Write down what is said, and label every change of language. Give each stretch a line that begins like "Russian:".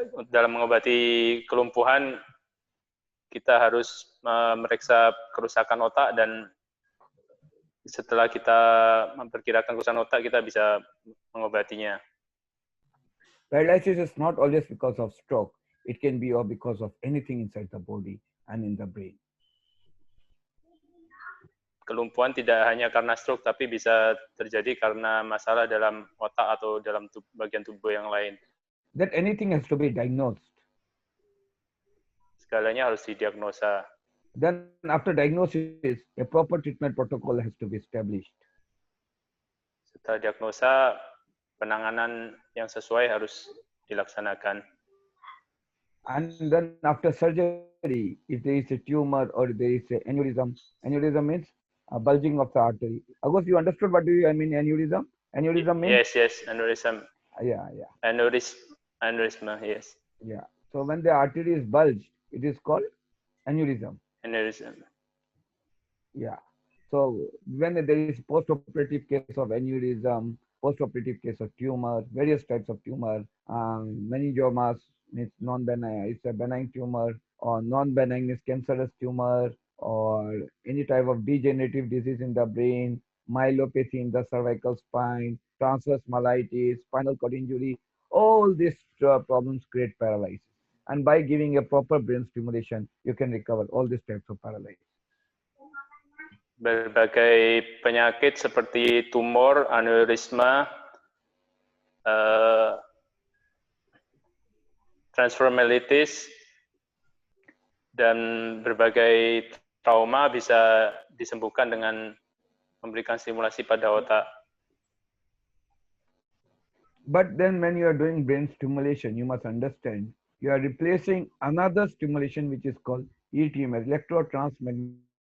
Indonesian: Dalam mengobati kelumpuhan, kita harus memeriksa kerusakan otak dan setelah kita memperkirakan kerusakan otak, kita bisa mengobatinya.
English: Paralysis is not always because of stroke. It can be because of anything inside the body and in the brain.
Indonesian: Kelumpuhan tidak hanya karena stroke, tapi bisa terjadi karena masalah dalam otak atau dalam bagian tubuh yang lain.
English: That anything has to be diagnosed.
Indonesian: Segalanya harus didiagnosa.
English: Then after diagnosis, a proper treatment protocol has to be established.
Indonesian: Setelah diagnosa, penanganan yang sesuai harus dilaksanakan.
English: And then after surgery, if there is a tumor or there is an aneurysm, aneurysm means a bulging of the artery. August, you understood what do you mean aneurysm? Aneurysm means? Yes, aneurysm. Yeah. Aneurysm, yes. Yeah. So when the artery is bulged, it is called aneurysm. Aneurysm. Yeah. So when there is post-operative case of aneurysm, post-operative case of tumor, various types of tumor, meningiomas means non-benign, it's a benign tumor, or non-benign is cancerous tumor, or any type of degenerative disease in the brain, myelopathy in the cervical spine, transverse myelitis, spinal cord injury, all these problems create paralysis. And by giving a proper brain stimulation, you can recover all these types of paralysis.
Indonesian: Berbagai penyakit seperti tumor, aneurisma, transverse myelitis, dan berbagai trauma bisa disembuhkan dengan memberikan stimulasi pada otak.
English: But then when you are doing brain stimulation, you must understand you are replacing another stimulation which is called ETM, electrotransmagnetic.